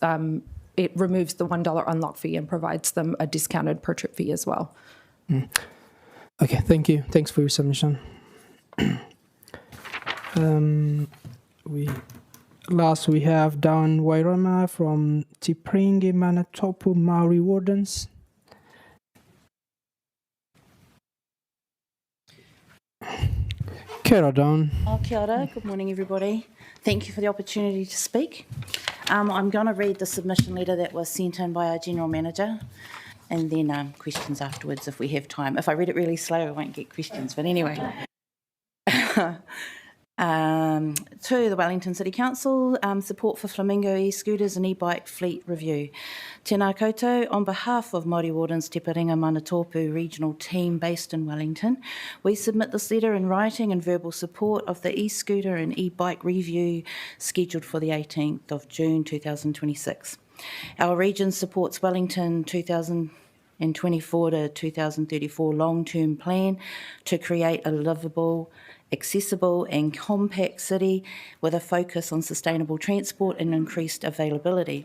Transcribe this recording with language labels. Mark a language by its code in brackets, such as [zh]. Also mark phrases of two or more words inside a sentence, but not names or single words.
[en] It removes the $1 unlock fee and provides them a discounted per trip fee as well. Okay, thank you. Thanks for your submission. We have Dan Wairama from Tipringi, Manatopu Maori Wardens. [mi] Kia ora, Dan. Kia ora. [en] Good morning, everybody. Thank you for the opportunity to speak. I'm going to read the submission letter that was sent in by our General Manager and then questions afterwards if we have time. If I read it really slow, I won't get questions, but anyway. To the Wellington City Council, support for Flamingo e-scooters and e-bike fleet review. [mi] Tēnā koutou, [en] on behalf of Māori Wardens Te Paringa Manatopu regional team based in Wellington, we submit this letter in writing and verbal support of the e-scooter and e-bike review scheduled for the 18th of June 2026. Our region supports Wellington 2024 to 2034 long-term plan to create a livable accessible and compact city with a focus on sustainable transport and increased availability.